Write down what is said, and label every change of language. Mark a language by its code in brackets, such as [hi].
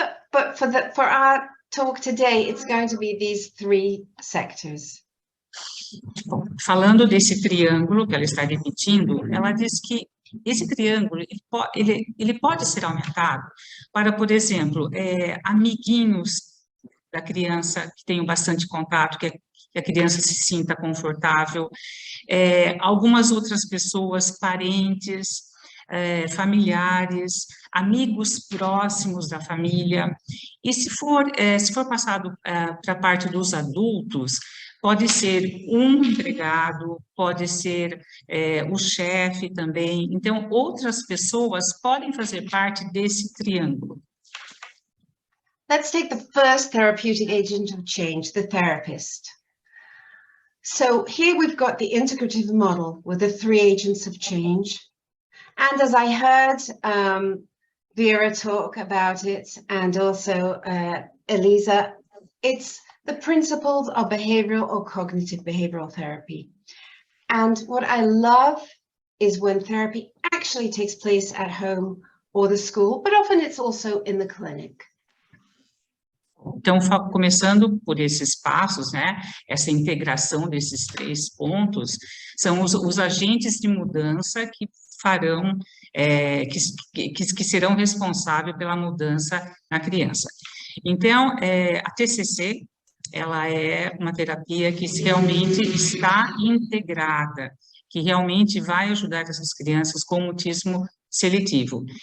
[en] But for our talk today, it's going to be these three sectors. [pt] Bom, falando desse triângulo que ela está repetindo, ela diz que esse triângulo ele pode ser aumentado para, por exemplo, amiguinhos da criança que tenham bastante contato, que a criança se sinta confortável, algumas outras pessoas, parentes, familiares, amigos próximos da família. E se for passado para a parte dos adultos, pode ser um empregado, pode ser o chefe também. Então, outras pessoas podem fazer parte desse triângulo. [en] Let's take the first therapeutic agent of change, the therapist. So here we've got the integrative model with the three agents of change. And as I heard Vera talk about it, and also Elisa, it's the principles of behavioral or cognitive behavioral therapy. And what I love is when therapy actually takes place at home or the school, but often it's also in the clinic. [pt] Então, começando por esses passos, né, essa integração desses três pontos, são os agentes de mudança que farão, que serão responsáveis pela mudança na criança. Então, a TCC, ela é uma terapia que realmente está integrada, que realmente vai ajudar essas crianças com mutismo seletivo.